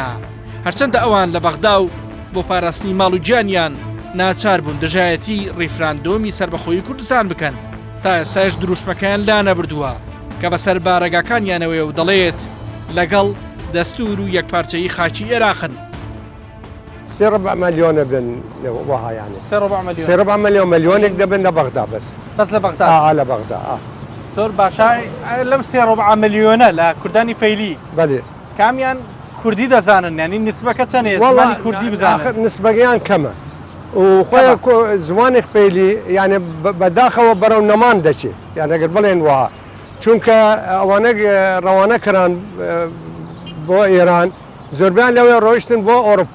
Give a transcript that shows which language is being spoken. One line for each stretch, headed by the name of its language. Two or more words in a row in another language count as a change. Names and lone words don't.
Central Kurdish: هەرچەندە ئەوان لە بەغدا و بۆ پاراستنی ماڵ و گیانیان ناچار بوون دژایەتی ڕیفراندۆمی سربەخۆیی کوردستان بکەن تا ئێستاش دروشمەکەیان لا نەبردووە کە بەسەر بارەگاکانیانەوەی و دەڵێت لەگەڵ دەستور و یەکپارچەیی خاکی عێراقن.
Arabic: 3 مليون بن وها يعني 3 مليون 3 مليونك دبن لبغداد بس لبغداد على بغداد
Central Kurdish: زۆر باشە لەم 3 ملیۆنە لە کوردانی فەیلی بله کامیان کوردی دەزانن ینی نسبەکە چەندێ زمانی کوردی بزانن نسبەکەیان کەمە وخۆی زمانی فەیلی یعنی بەداخەوە بەرەو نەمان دەچێت یان ئەگەر بڵێن وها چونکە ئەوانە ڕەوانە کەران بۆ ئێران زۆربیان لەوێ ڕۆیشتن بۆ ئەوروپا